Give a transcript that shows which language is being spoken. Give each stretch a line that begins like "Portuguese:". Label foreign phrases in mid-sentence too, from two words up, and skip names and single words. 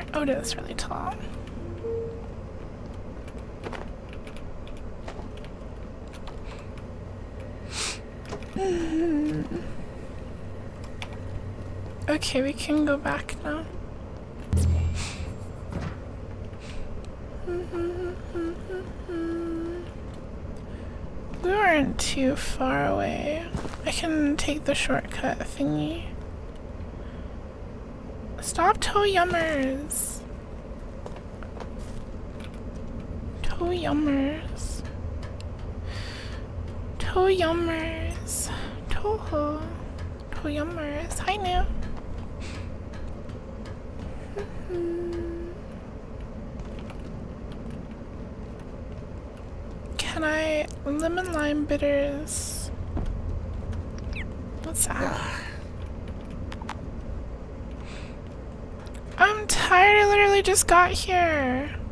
English: Oh, it is really tall. Okay, we can go back now. We weren't too far away. I can take the shortcut thingy. Stop toe-yummers! Toe-yummers. Toe-yummers. Toho. Toe-yummers. Hi, New. Can I lemon lime bitters? What's that? I'm tired, I literally just got here.